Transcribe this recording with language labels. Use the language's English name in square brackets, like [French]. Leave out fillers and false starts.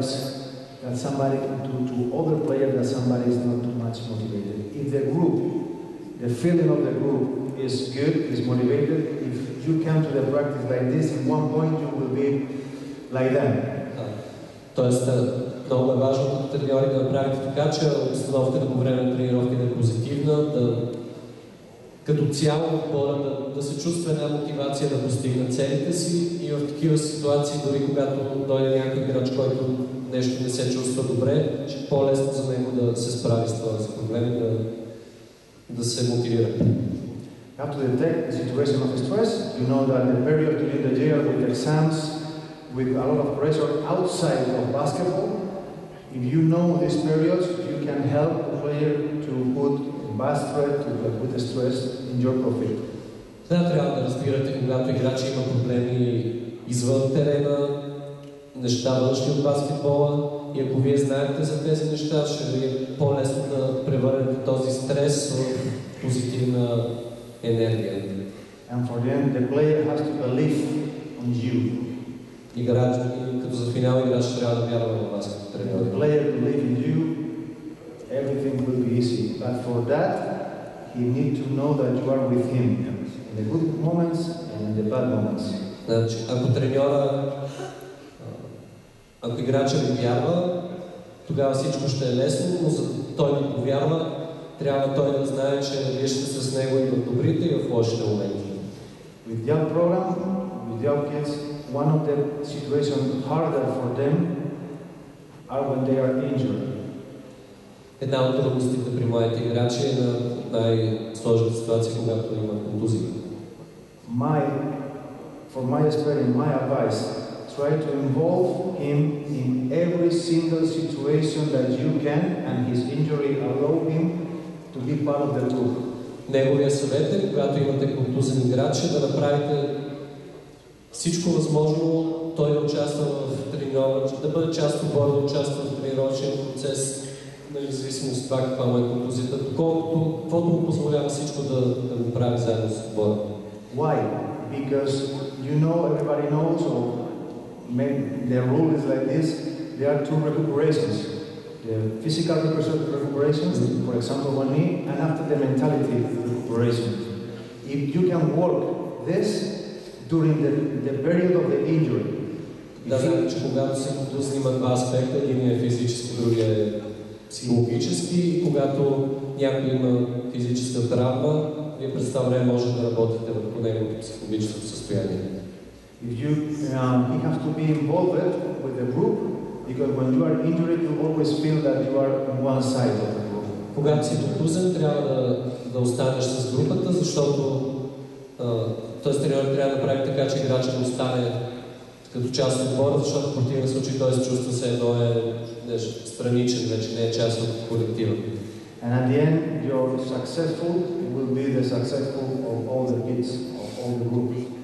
[English] helps that somebody to other players that somebody is not too much motivated. If the group, the feeling of the group is good, is motivated, if you come to the practice like this, in one point you will be like them. [Bulgarian] Тоест, много е важно като треньори да направите така, че обстановката по време на тренировките е позитивна, като цяло отбора да се чувства една мотивация да постигне целите си и в такива ситуации, дори когато дойде някой играч, който нещо не се чувства добре, че е по-лесно за него да се справи с този проблем и да се мотивира. [English] You have to detect the situation of stress. You know that the period during the year with exams, with a lot of pressure outside of basketball, if you know these periods, you can help the player to put bad threat, to put the stress in your profit. [Bulgarian] Да, трябва да разбирате, когато играч има проблеми извън терена, неща външни от баскетбола, и ако вие знаете за тези неща, ще ви е по-лесно да превърнете този стрес в позитивна енергия. [English] And for them, the player has to believe on you. [Bulgarian] Играч, като за финал играч трябва да вярва в вас като треньор. [English] The player believe in you, everything will be easy. But for that, he need to know that you are with him in the good moments and in the bad moments. [Bulgarian] Значи, ако треньора, ако играча ви вярва, тогава всичко ще е лесно, но за той да повярва, трябва той да знае, че вие ще сте с него и в добрите, и в лошите моменти. [English] With young program, with young kids, one of the situations harder for them are when they are injured. [Bulgarian] Една от трудностите при младите играчи е на най-сложната ситуация, когато има контузия. [English] For my experience, my advice, try to involve him in every single situation that you can, and his injury allow him to be part of the group. [Bulgarian] Неговия съвет е, когато имате контузен играч, да направите всичко възможно той да участва в треньора, да бъде част от отбора, да участва в тренировъчен процес, независимо от това каква му е контузията, доколкото каквото му позволява всичко да го прави заедно с отбора. [English] Why? Because you know, everybody knows, or the rule is like this, there are two recuperations. The physical recuperation, for example, one knee, and after the mentality recuperation. If you can work this during the period of the injury. [Bulgarian] Да, знам, че когато се контузни има два аспекта, един е физически, другия е психологически, и когато някой има физическа травма, вие през това време може да работите върху неговото психологическо състояние. [English] He has to be involved with the group, because when you are injured, you always feel that you are on one side of the group. [Bulgarian] Когато си контузен, трябва да останеш с групата, защото т.е. треньорът трябва да прави така, че играчът да остане като част от отбора, защото в противен случай той се чувства се едно е страничен, вече не е част от колектива. [English] And at the end, your successful will be the successful of all the kids, of all the groups.